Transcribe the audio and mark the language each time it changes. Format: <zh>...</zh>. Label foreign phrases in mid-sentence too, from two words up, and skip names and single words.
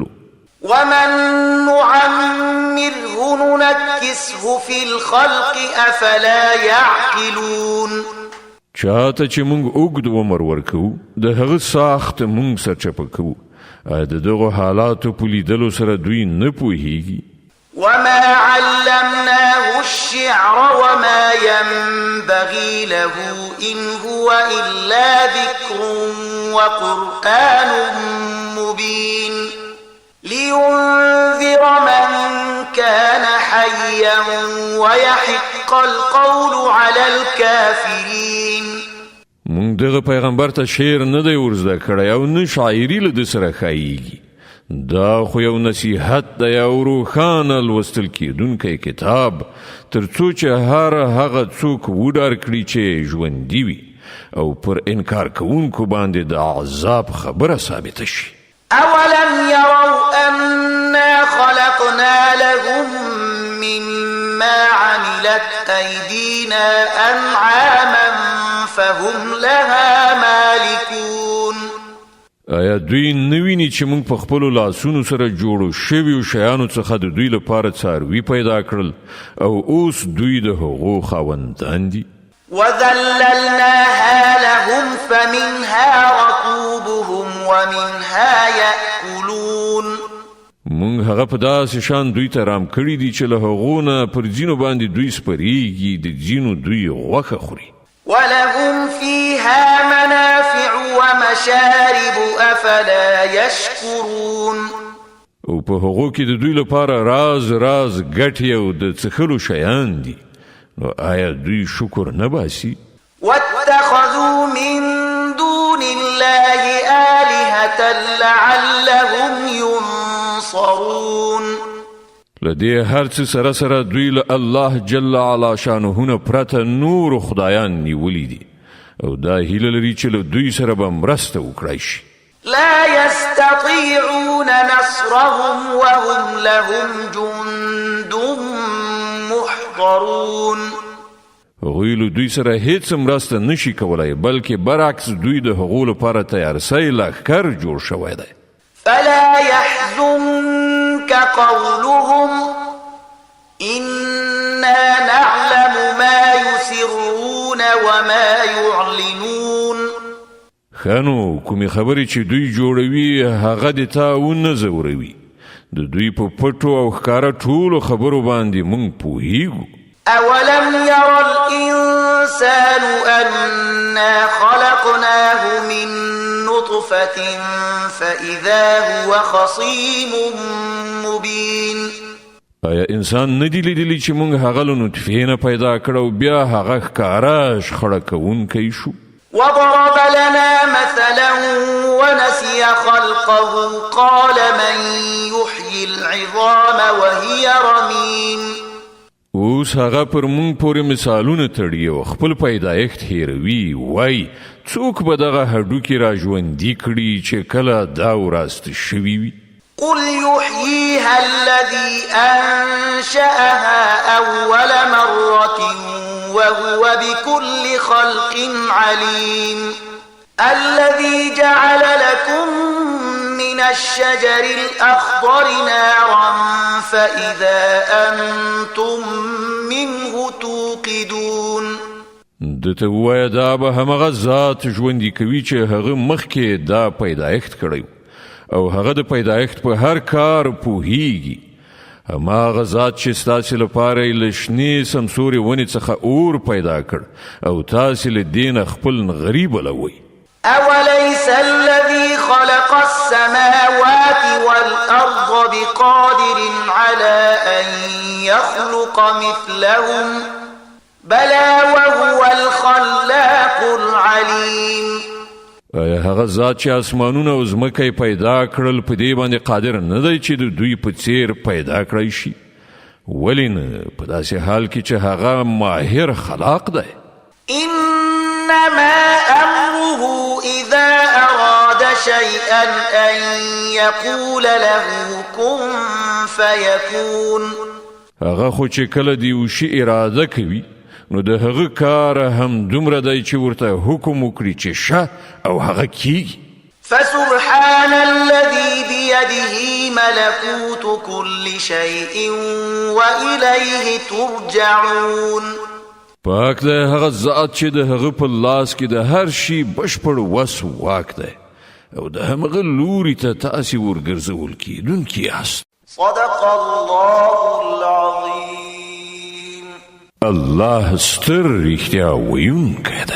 <ar>ومن نعمره ننكسه في الخلق أفلا يعقلون</ar> <ps>چاته چې مونږ اوږد عمر ورکوو د هغه ساخت مونږ سرچپه کوو د دغو حالاتو په لیدلو سره دوی نه پوهیږي</ps> <ar>وما علمناه الشعر وما ينبغي له إن هو إلا ذكر وقرآن مبين لينذر من كان حيا ويحق القول على الكافرين</ar> <ps>مونږ دغه پیغمبر ته شعر نه دی ورزده کړی او نه شاعري له ده سره ښاییږي دا خو یو نصیحت دی او روښانه لوستل کېدونکی کتاب تر څو چې هغه څوک وډار کړي چې ژوندي وي او پر انکار کوونکو باندې د عذاب خبره ثابته شي</ps> <ar>أولم يروا أنا خلقنا لهم مما عملت أيدينا أنعاما فهم لها مالكون</ar> <ps>آیا دوی نویني چې موږ په خپلو لاسونو سره جوړو شویو شیانو څخه د دوی لپاره څاروي پیدا کړل او اوس دوی د هغو خاوندان دي</ps> <ar>وذللناها لهم فمنها ركوبهم ومنها يأكلون</ar> <ps>مونږ هغه په داسې شان دوی ته رام کړي دي چې له هغو نه پر ځینو باندې دوی سپریږي د ځینو دوی غوښه خوري</ps> <ar>ولهم فيها منافع ومشارب أفلا يشكرون</ar> <ps>او په هغو کې د دوی لپاره راز ګټې او د څښلو شیان دي نو آیا دوی شکر نه باسي</ps> <ar>واتخذوا من دون الله آلهة لعلهم ينصرون</ar> <ps>لدې هر څه سره سره دوی له الله</ps> <ar>جل علا شانه</ar> <ps>نه پرته نور خدایان نیولي دي او دا هیله لري چې له دوی سره به مرسته وکړای شي</ps> <ar>لا يستطيعون نصرهم وهم لهم جند محضرون</ar> <ps>هغوی له دوی سره هیڅ مرسته نشي کولای بلکې برعکس دوی د هغو لپاره تیارسۍ لښکر جوړ شوی دی</ps> <ar>فلا يحزنك قولهم إنا نعلم ما يسرون وما يعلنون</ar> <ps>خانو کومې خبرې چې دوی جوړوي هغه د تا ونه ځوروي د دوی په پټو او ښکاره ټولو خبرو باندې موږ پوهیږو</ps> <ar>أولم ير الإنسان أنا خلقناه من نطفة فإذا هو خصيم مبين</ar> <ps>آیا انسان ندی لیدلی چې موږ هغه له نطفې نه پیدا کړو بیا هغه ښکاره شخړه کوونکی شو</ps> <ar>وضرب لنا مثلا ونسي خلقه قال من يحيي العظام وهي رميم</ar> <ps>اوس هغه پر مونږ پورې مثالونه تړي او خپل پیدایښت هیروي وای څوک به دغه هډوکي را ژوندي کړي چې کله دا وراسته شوي وي</ps> <ar>قل يحييها الذي أنشأها أول مرة وهو بكل خلق عليم الذي جعل لكم من الشجر الأخضر نارا فإذا أنتم منه توقدون</ar> <ps>دته وای دا به همغه ذات ژوندي کوي چې هغه مخکې دا پیدایښت کړی او هغه د پیدایښت په هر کار پوهیږي هماغه ذات چې ستاسو لپاره له شنې سمسورې ونې څخه اور پیدا کړ او تاسو له دین خپل غریب لوي</ps> <ar>أوليس الذي خلق السماوات والأرض بقادر على أن يخلق مثلهم بلى وهو الخلاق العليم</ar> <ps>هغه ذات چې اسمانونه او ځمکه پیدا کړل په دې باندې قادر نه دی چې د دوی په څیر پیدا کړی شي ولې نه په داسې حال کې چې هغه ماهر خلاق دی</ps> <ar>إنما أمره إذا أراد شيئا أن يقول له كن فيكون</ar> <ps>هغه خو چې کله دی یو شی اراده کوي نو د هغه کار هم دومره دی چې ورته حکم وکړي چې شه او هغه کیږي</ps> <ar>فسبحان الذي بيده ملكوت كل شيء وإليه ترجعون</ar> <ps>پاک دی هغه ذات چې د هغه په لاس کې د هر شي بشپړ وس واک دی او د همغه لوري ته تاسې ورګرځول کیدونکي یاست</ps> <ar>صدق الله العظيم</ar> <ps>الله ستر رښتیا ویونکی دی</ps>